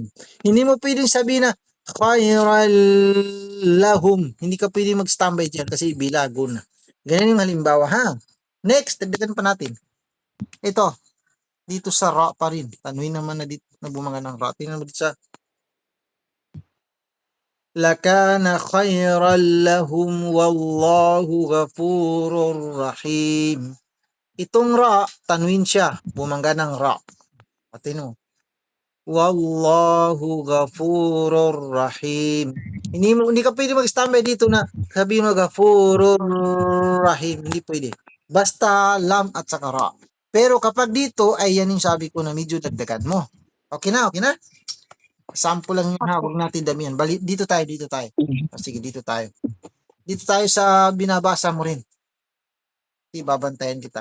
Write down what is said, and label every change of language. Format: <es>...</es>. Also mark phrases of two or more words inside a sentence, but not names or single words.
<tl>Hindi mo pwedeng sabihin na</tl> <ar>خيرا لهم.</ar> <tl>Hindi ka pwedeng mag-standby dyan kasi bilago na. Ganyan yung halimbawa, ha? Next, dagdagan pa natin. Ito, dito sa ra pa rin. Tanwin naman na dito na bumanga ng ra. Tingnan mo dito sa</tl> <ar>لكان خيرا لهم والله غفور رحيم.</ar> <tl>Itong ra, tanwin siya, bumangga ng ra. Pati no.</tl> <ar>والله غفور رحيم.</ar> <tl>Hindi ka pwede mag-standby dito na sabihin mo</tl> <ar>غفور رحيم.</ar> <tl>Hindi pwede. Basta lam at saka ra. Pero kapag dito ay yan yung sabi ko na medyo dagdagan mo. Okay na? Sample lang yun ha, huwag natin damihan. Dito tayo. Sige, dito tayo. Dito tayo sa binabasa mo rin. Babantayan kita.</tl>